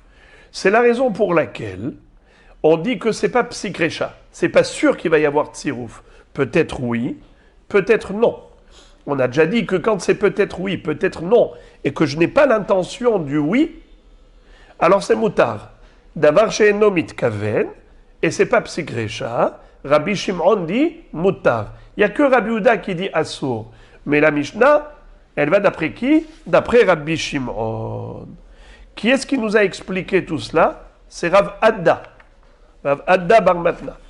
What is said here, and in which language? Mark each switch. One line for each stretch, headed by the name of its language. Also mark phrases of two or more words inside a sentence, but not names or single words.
French: C'est la raison pour laquelle on dit que ce n'est pas psikrecha. Ce n'est pas sûr qu'il va y avoir tsirouf. Peut-être oui, peut-être non. On a déjà dit que quand c'est peut-être oui, peut-être non, et que je n'ai pas l'intention du oui, alors c'est mutar.
Hebrew: דבר שאינו מתכוון,
French: et c'est pas psikrecha. Rabbi Shimon dit mutar. Il n'y a que Rabbi Uda qui dit assour. Mais la Mishnah, elle va d'après qui? D'après Rabbi Shimon. Qui est-ce qui nous a expliqué tout cela? C'est Rav Adda. Rav Adda Bar Matna.